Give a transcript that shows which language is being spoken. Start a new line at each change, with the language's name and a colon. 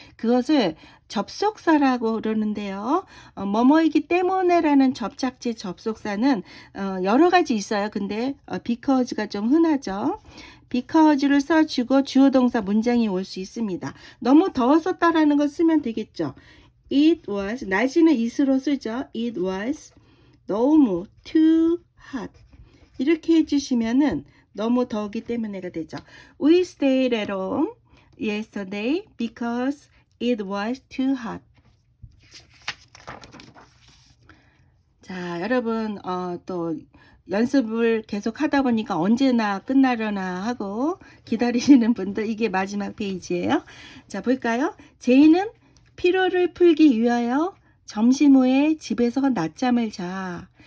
Korean: 그것을 접속사라고 그러는데요. 뭐뭐이기 때문에라는 접착제 접속사는 여러 가지 있어요. 근데 because가 좀 흔하죠. because를 써주고 주어 동사 문장이 올 수 있습니다. 너무 더웠었다라는 걸 쓰면 되겠죠.
English: It was,
Korean: 날씨는 it으로 쓰죠.
English: It was
Korean: 너무
English: too hot.
Korean: 이렇게 해주시면은 너무 더우기 때문에가 되죠.
English: We stayed at home yesterday because it was too hot.
Korean: 자, 여러분 또 연습을 계속 하다 보니까 언제나 끝나려나 하고 기다리시는 분들, 이게 마지막 페이지예요. 자, 볼까요? 제이는 피로를 풀기 위하여 점심 후에 집에서 낮잠을 자.